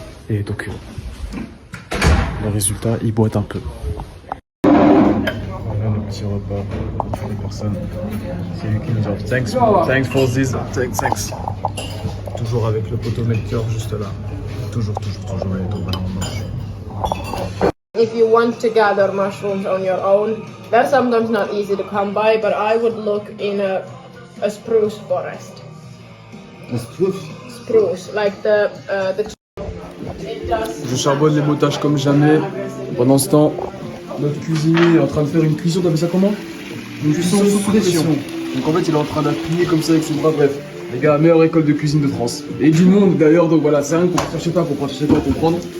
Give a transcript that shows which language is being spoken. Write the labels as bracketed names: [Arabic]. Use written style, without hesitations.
[French] Et donc, le résultat, il boite un peu. Voilà le petit repas pour les personnes. C'est lui qui nous offre. [English] Thanks for this. Thanks. [French] Toujours avec le poteau Melchior juste là. Toujours. Et donc voilà, on mange. [English] If you want to gather mushrooms on your own, they're sometimes not easy to come by, but I would look in a spruce forest. A spruce? Spruce, like the it does. [French] Je charbonne les motages comme jamais. Pendant ce temps, notre cuisinier est en train de faire une cuisson, t'appelles ça comment? Une cuisson sous pression. Donc en fait, il est en train d'appuyer comme ça avec ses bras, bref. Les gars, meilleure école de cuisine de France. Et du monde d'ailleurs, donc voilà, c'est rien qu'on cherche pas à comprendre.